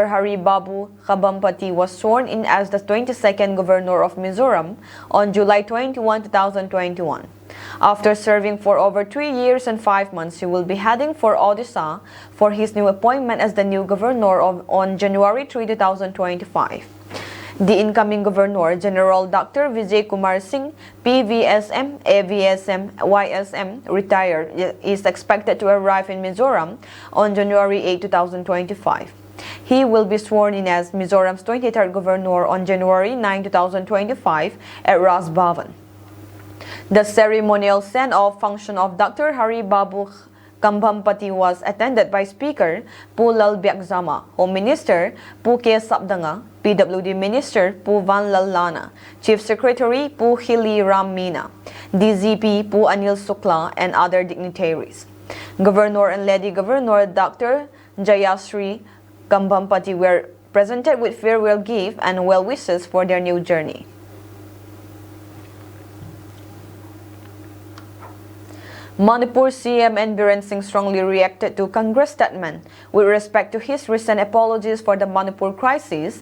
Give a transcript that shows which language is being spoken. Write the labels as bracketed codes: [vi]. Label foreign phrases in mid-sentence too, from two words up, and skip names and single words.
[en] Hari Babu Kumbhampati was sworn in as the 22nd governor of Mizoram on July 21, 2021. After serving for over 3 years and 5 months, he will be heading for Odisha for his new appointment as the new governor on January 3, 2025. The incoming Governor General Dr. Vijay Kumar Singh, PVSM, AVSM, YSM, retired, is expected to arrive in Mizoram on January 8, 2025. He will be sworn in as Mizoram's 23rd Governor on January 9, 2025 at Ras Bhavan. The ceremonial send-off function of Dr. Hari Babu Kumbhampati was attended by Speaker Pu Lal Byakzama, Home Minister Pu K Sabdanga, PWD Minister Pu Van Lal Lana, Chief Secretary Pu Hili Ram Meena, DGP Pu Anil Sukla, and other dignitaries. Governor and Lady Governor Dr. Jayashree Kumbhampati were presented with farewell gift and well wishes for their new journey. Manipur CM and Biren Singh strongly reacted to Congress statement with respect to his recent apologies for the Manipur crisis.